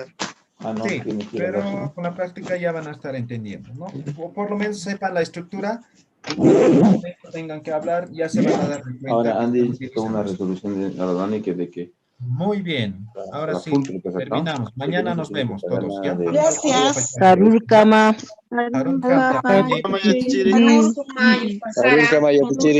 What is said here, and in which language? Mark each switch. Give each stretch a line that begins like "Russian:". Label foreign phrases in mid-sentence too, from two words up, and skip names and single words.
Spanish: Sí, pero con la práctica ya van a estar entendiendo, ¿no? O por lo menos sepan la estructura y cuando tengan que hablar ya se van a dar cuenta. Ahora Andy hizo una resolución de orgánica de que muy bien. Ahora sí, terminamos. Mañana nos vemos todos. ¿Ya? Gracias. Sarul Kama. Sarul Kama. Kama, ya te chiri.